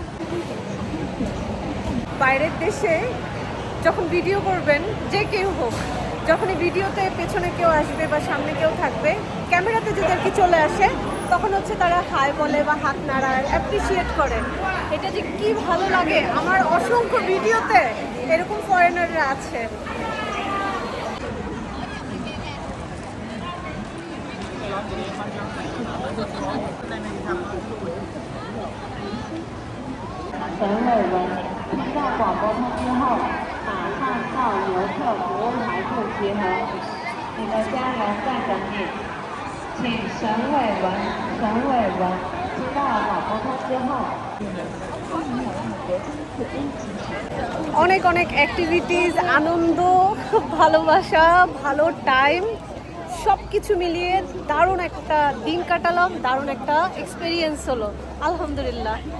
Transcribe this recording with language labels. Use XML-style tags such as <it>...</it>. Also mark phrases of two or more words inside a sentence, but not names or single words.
<bn>বাইরের দেশে যখন ভিডিও করবেন, যে কেউ হোক, যখনই ভিডিওতে পেছনে কেউ আসবে বা সামনে কেউ থাকবে, ক্যামেরাতে যদি আর কি চলে আসে তখন হচ্ছে তারা হাই বলে বা হাত নাড়ায়, অ্যাপ্রিসিয়েট করে। এটা যে কি ভালো লাগে, আমার অসংখ্য ভিডিওতে এরকম ফরেনাররা আছে।</bn> <zh>陈伟文，听到广播通知后，马上到游客服务台处集合，你的家人在等你。请沈伟文，听到广播通知后。</zh> <bn>অনেক অনেক অ্যাক্টিভিটিস, আনন্দ, ভালোবাসা, ভালো টাইম, সব কিছু মিলিয়ে দারুণ একটা দিন কাটালাম, দারুণ একটা এক্সপিরিয়েন্স হলো আলহামদুলিল্লাহ।</bn>